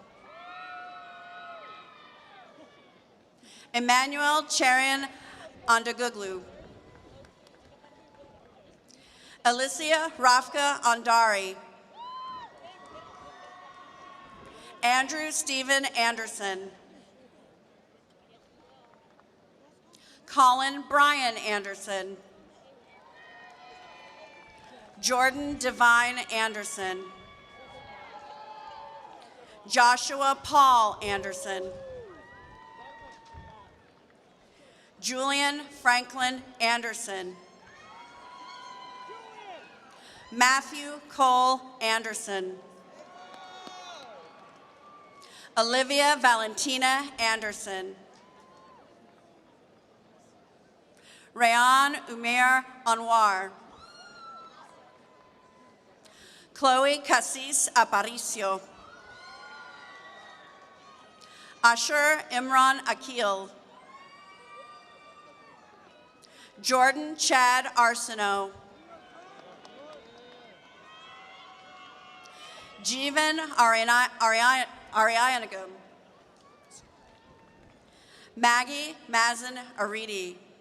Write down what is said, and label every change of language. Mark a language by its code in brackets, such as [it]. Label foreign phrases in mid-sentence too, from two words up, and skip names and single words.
[en] Emmanuel Cherian Andaguglu. Alicia Rafka Andari. Andrew Stephen Anderson. Colin Brian Anderson. Jordan Divine Anderson. Joshua Paul Anderson. Julian Franklin Anderson. Matthew Cole Anderson. Olivia Valentina Anderson. Rayan Umair Anwar. Chloe Cassis Aparicio. Ashur Imran Akil. Jordan Chad Arsenault. Jeevan Arianagam. Maggie Mazin Aridi.